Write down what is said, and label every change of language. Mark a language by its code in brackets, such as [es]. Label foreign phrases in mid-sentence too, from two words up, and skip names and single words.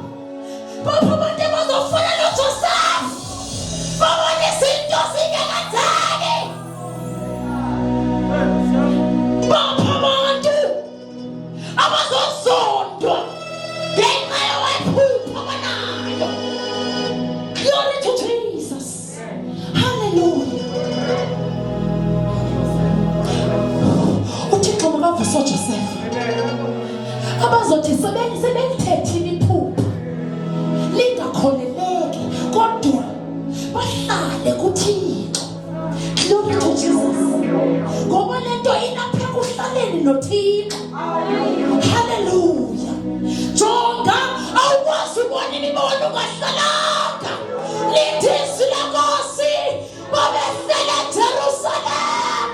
[xh] Bapha abantu abazofana noJoseph. Babone izinto zingekenzeki. Bapha abantu abazozondwa ngenxa yokuphupha abanayo. [en] Glory to Jesus. Hallelujah. [xh] uThixo makavuse uJoseph. Abazothi sebelithethile iphupho lingakholeleki kodwa bahlale kuThixo. [en] Glory to Jesus. [xh] Ngoba lento inapha kuhlaleni noThixo. Hallelujah. Jonga awukwazi ukubona imibono kahlalanga. Lithi izwi leNkosi babehlala eJerusalem.